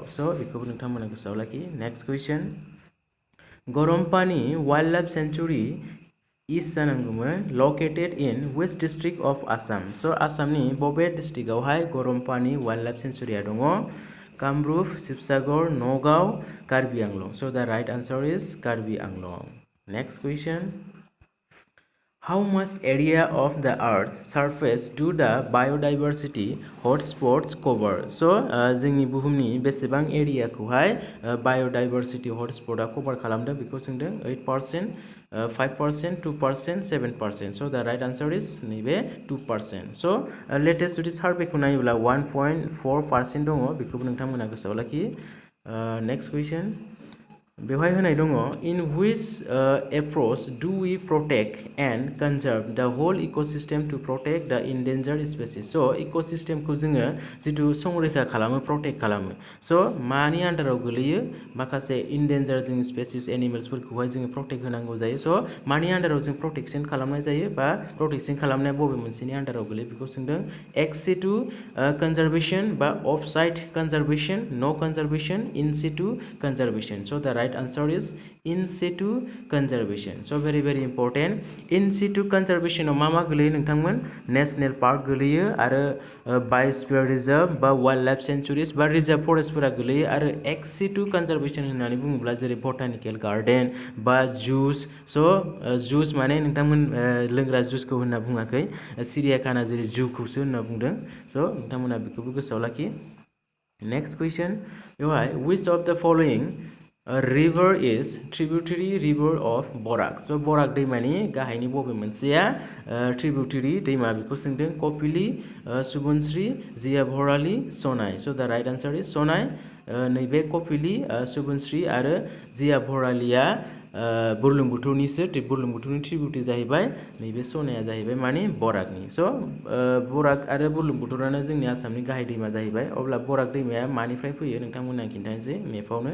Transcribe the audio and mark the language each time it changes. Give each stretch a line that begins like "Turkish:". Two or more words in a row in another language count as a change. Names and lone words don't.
Bodo: स' बेखौबो नोंथांमोना गोसोआव लाखि।
English: next question, Garampani wildlife sanctuary is
Bodo: जानांगौमोन
English: located in which district of Assam?
Bodo: स' आसामनि बबे डिस्ट्रिक्टआवहाय गरमपानि वाइल्ड लाइफ सेंचुरिया दङ? कामरुप, शिबसागर, नगाव, कार्बि आंलं।
English: so the right answer is Karbi Anglong. Next question, how much area of the earth's surface do the biodiversity hotspots cover?
Bodo: स' जोंनि बुहुमनि बेसेबां एरियाखौहाय
English: biodiversity hotspot cover
Bodo: खालामदों? बेखौ सोंदों। 8%, 5%, 2%, 7%।
English: so the right answer is नैबे 2%।
Bodo: स' लेटेस्ट जुदि सार्भेखौ नायोब्ला 1.4% दङ, बेखौबो नोंथांमोना गोसोआव लाखि। नेक्स्ट कुइसन, बेवहाय होनाय दङ,
English: in which approach do we protect and conserve the whole ecosystem to protect the endangered species?
Bodo: स' इकोसिस्टेमखौ जोङो जिथु संरैखा खालामो, प्रटेक्ट खालामो। स' मानि आन्दाराव गोलैयो? माखासे इन्डेन्जार्ड जोंनि
English: species animals
Bodo: जोङो प्रटेक्ट होनांगौ जायो। स' मानि आन्दाराव जों प्रटेक्सन खालामनाय जायो, बा प्रटेक्सन खालामनाया बबे मोनसेनि आन्दाराव गोलैयो? बेखौ सोंदों।
English: ex situ conservation बा off site conservation, no conservation, in situ conservation। so the right answer is in situ conservation. So very important. In situ conservation
Bodo: मा गोलैयो नोंथांमोन?
English: national park
Bodo: गोलैयो, आरो
English: biosphere reserve
Bodo: बा
English: wildlife sanctuaries
Bodo: बा
English: reserve forest
Bodo: गोलैयो। आरो
English: ex situ conservation
Bodo: होननानै बुङोब्ला जेरै
English: botanical garden
Bodo: बा जुस। स' जुस माने नोंथांमोन लोंग्रा जुसखौ होनना बुङाखै, सिरियाखाना जेरै जुखौसो होनना बुंदों। स' नोंथांमोना बेखौबो गोसोआव लाखि।
English: next question, बेवहाय which of the following river is tributary river of Barak?
Bodo: स' बराक दैमानि गाहायनि बबे मोनसेया ट्रिबिउटारि दैमा? बेखौ सोंदों। कपिली, सुबनश्री, जिया भराली, सनाय।
English: so the right answer is Sonai.
Bodo: नैबे कपिली, सुबनश्री आरो जिया भरालिया बुरलुंबुथुरनिसो, बुरलुंबुथुरनि ट्रिबिउटारि जाहैबाय। नैबे सनाया जाहैबाय माने बराकनि। स' बराक आरो बुरलुंबुथुरानो जोंनि आसामनि गाहाय दैमा जाहैबाय। अब्ला बराक दैमाया मानिफ्राय फैयो नोंथांमोना खिन्थानोसै मेपावनो।